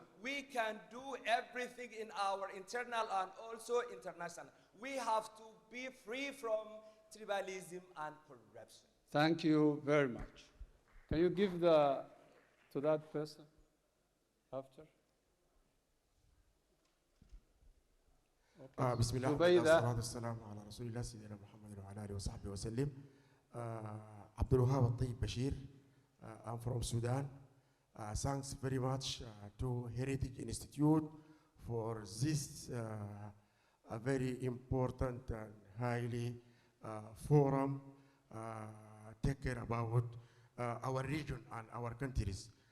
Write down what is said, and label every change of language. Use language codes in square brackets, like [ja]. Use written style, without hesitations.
[en] we can do everything in our internal and also international. We have to be free from tribalism and corruption. Thank you very much. Can you give to that person after? Okay. [ar] بسم الله والصلاة والسلام على رسول الله سيدنا محمد وعلى آله وصحبه وسلم. [en] عبد الوهاب الطيب بشير. I'm from Sudan. Thanks very much to Heritage Institute for this a very important and highly forum take care about our region and our countries.